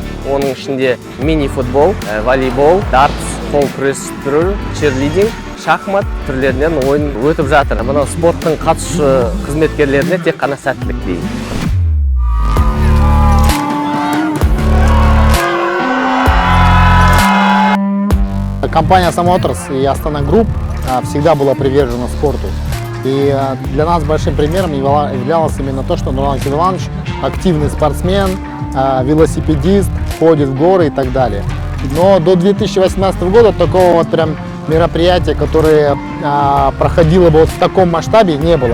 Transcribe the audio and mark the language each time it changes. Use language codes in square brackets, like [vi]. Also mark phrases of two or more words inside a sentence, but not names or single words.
[kk] Оның ішінде мини-футбол, волейбол, дартс, қол күрес түрі, черлидинг, шахмат түрлерінен ойын өтіп жатыр. Мына спорттың қатысушы қызметкерлеріне тек қана сәттілік деймін. [ru] Компания «Самоторс» и «Астана Групп» всегда была привержена спорту. И для нас большим примером являлось именно то, что Нурлан Кириллович активный спортсмен, велосипедист, ходит в горы и так далее. Но до 2018 года такого вот прям мероприятия, которое проходило бы вот в таком масштабе, не было.